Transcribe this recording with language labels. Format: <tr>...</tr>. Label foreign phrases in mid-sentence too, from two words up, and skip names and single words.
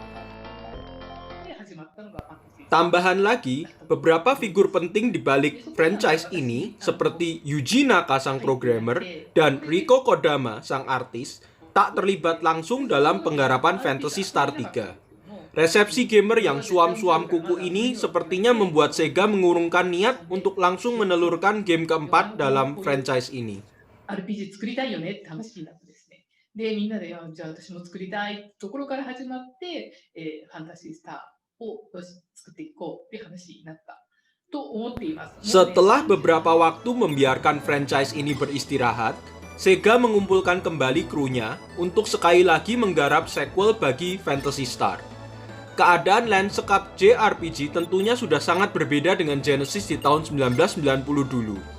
<id>Tambahan lagi, beberapa figur penting di balik franchise ini seperti Yuji Naka sang programmer dan Riko Kodama sang artis tak terlibat langsung dalam penggarapan Phantasy Star 3. Resepsi gamer yang suam-suam kuku ini sepertinya membuat Sega mengurungkan niat untuk langsung menelurkan game keempat dalam franchise ini.</id> <ja>RPG 作りたいよねって話になってですね。で、みんなで、じゃあ私も作りたいところから始まって、ファンタシースターをよし作っていこうって話になった。と思っています。</ja> <id>Setelah beberapa waktu membiarkan franchise ini beristirahat, Sega mengumpulkan kembali krunya untuk sekali lagi menggarap sequel bagi Phantasy Star. Keadaan lanskap JRPG tentunya sudah sangat berbeda dengan Genesis di tahun 1990 dulu.</id>